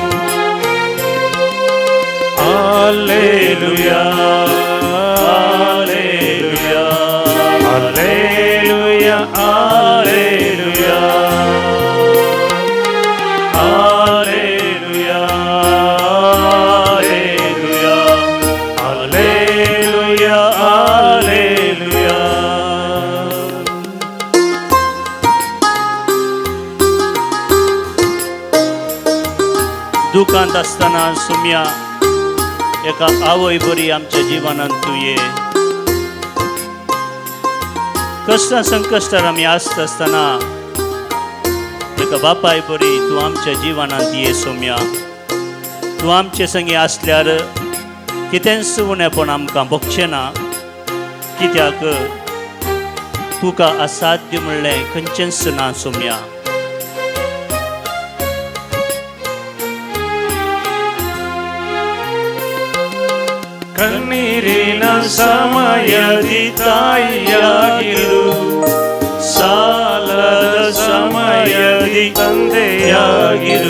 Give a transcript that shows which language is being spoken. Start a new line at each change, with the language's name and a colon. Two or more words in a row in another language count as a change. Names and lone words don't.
Kannada: ಹಲ್ಲೆಲೂಯಾ ಹಲ್ಲೆಲೂಯಾ ಹಲ್ಲೆಲೂಯಾ ಹಲ್ಲೆಲೂಯಾ ಹಲ್ಲೆಲೂಯಾ ಹಲ್ಲೆಲೂಯಾ ಹಲ್ಲೆಲೂಯಾ.
Konkani: दुखांत आसतना सोम्या एका आवय बरी आमच्या जिवनांत तूं ये. कश्टां संकश्टार आमी आसता आसतना एका बापाय बरी तूं आमच्या जिवनांत ये सोम्या. तूं आमचे संगी आसल्यार कितेंच उणेपण आमकां भोगचें ना, कित्याक तुका असाध्य म्हणलें खंयचेंच ना सोम्या.
Kannada: ಕಣ್ಣೀರಿನ ಸಮಯದಿ ತಾಯಿಯಾಗಿರು, ಸಾಲದ ಸಮಯದಿ ತಂದೆಯಾಗಿರು.